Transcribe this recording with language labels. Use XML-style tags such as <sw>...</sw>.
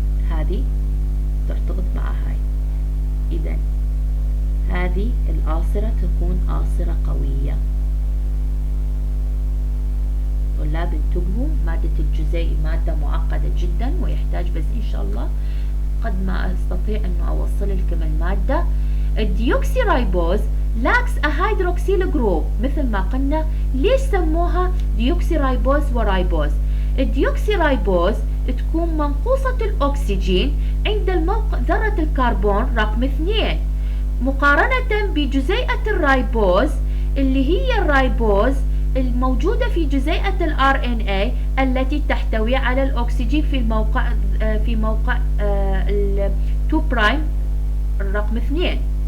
<ar>هذه ترتبط مع هاي. إذن هذه الآصرة تكون آصرة قوية. طلاب انتبهوا، مادة الجزيء مادة معقدة جدا ويحتاج بس إن شاء الله قد ما أستطيع أنه أوصل لكم المادة.</ar> <en>الديوكسي ribose lacks a hydroxyl group.</en> <ar>مثل ما قلنا ليش سموها ديوكسي رايبوز ورايبوز؟ الديوكسي رايبوز تكون منقوصة الأكسجين عند الموقع ذرة الكربون رقم 2 مقارنة بجزيئة الرايبوز اللي هي الرايبوز الموجودة في جزيئة ال RNA التي تحتوي على الأكسجين في موقع ال 2 برايم الرقم 2.</ar>